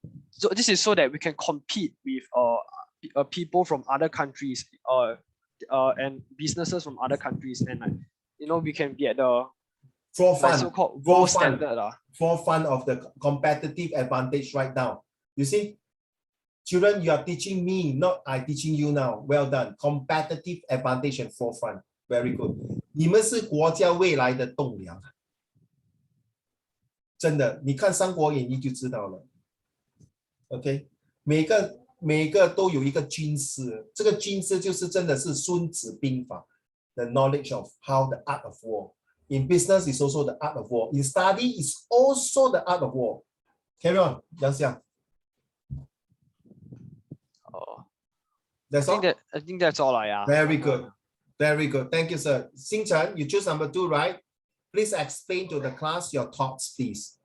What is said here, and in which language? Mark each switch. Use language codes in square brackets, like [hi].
[en] So this is so that we can compete with people from other countries and businesses from other countries, and like, you know, we can be at the like forefront, so-called gold forefront. standard. Forefront of the competitive advantage right now. You see, children, you are teaching me, not I teaching you now. Well done. Competitive advantage and forefront. Very good. [zh] 你们是国家未来的栋梁。真的，你看《三国演义》就知道了。OK， 每个都有一个军师，这个军师就是真的是《孙子兵法》， [en] the knowledge of how the art of war. In business is also the art of war. In study is also the art of war. Carry on, 杨翔。 That's all. I think that's all. Yeah. Very good. Very good. Thank you, sir. Xing Chen, you choose number 2, right? Please explain to the class your thoughts, please.